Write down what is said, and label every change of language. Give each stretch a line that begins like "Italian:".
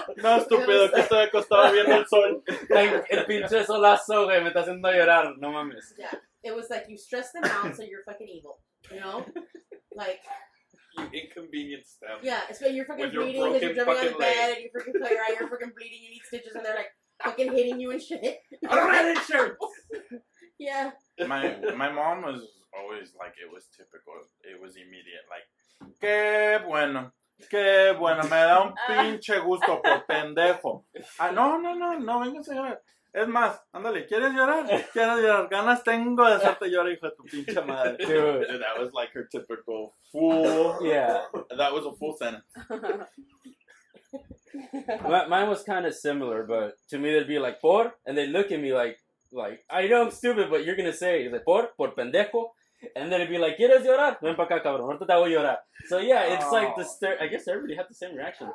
Spanish: No, estúpido, que estoy acostado viendo el sol. El pinche solazo, güey, me está haciendo llorar. No mames.
English: Yeah. It was like you stress them out, so you're fucking evil. Like You inconvenience them. Yeah, it's when you're fucking With your bleeding because you're jumping on the fucking bed and you freaking cut your eye, you're freaking bleeding, you need stitches, and they're like fucking hitting you and shit. I don't have insurance. Yeah. My mom was always like, it was typical. It was immediate. Like,
Spanish: qué bueno, me da un pinche gusto por pendejo. Ah, no, véngase a llorar. Es más, ándale, ¿quieres llorar? Ganas tengo de hacerte llorar, hijo de tu pinche madre.
English: Dude. That was like her typical full. Yeah. That was a full sentence. Mine was kind of similar, but to me they'd be like, por? And they look at me like, I know I'm stupid, but you're going to say, like,
Spanish: por pendejo?
English: And then it'd be like,
Spanish: ¿quieres llorar? Ven pa' acá, cabrón. Ahorita te hago llorar.
English: So yeah, it's like I guess everybody had the same reaction.